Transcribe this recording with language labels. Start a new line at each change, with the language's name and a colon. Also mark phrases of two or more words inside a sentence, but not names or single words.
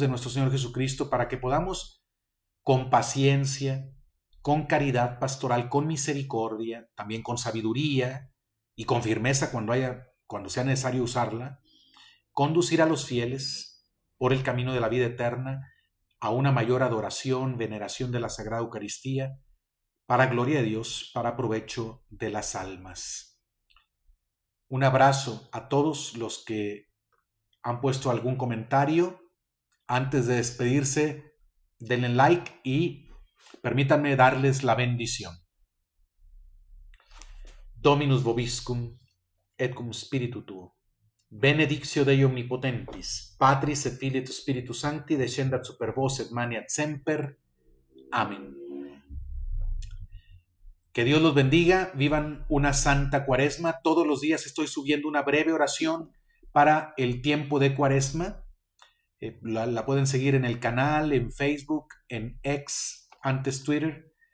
Spanish: de nuestro Señor Jesucristo, para que podamos con paciencia, con caridad pastoral, con misericordia, también con sabiduría y con firmeza cuando sea necesario usarla, conducir a los fieles por el camino de la vida eterna a una mayor adoración, veneración de la Sagrada Eucaristía, para gloria de Dios, para provecho de las almas. Un abrazo a todos los que han puesto algún comentario. Antes de despedirse, denle like y permítanme darles la bendición.
Latin: Dominus vobiscum, et cum spiritu tuo. Benedictio Dei omnipotentis, Patris et Filii et Spiritus Sancti, descendat super vos et maniat semper.
Spanish: Amén. Que Dios los bendiga, vivan una santa cuaresma. Todos los días estoy subiendo una breve oración para el tiempo de cuaresma. La pueden seguir en el canal, en Facebook, en X, antes Twitter.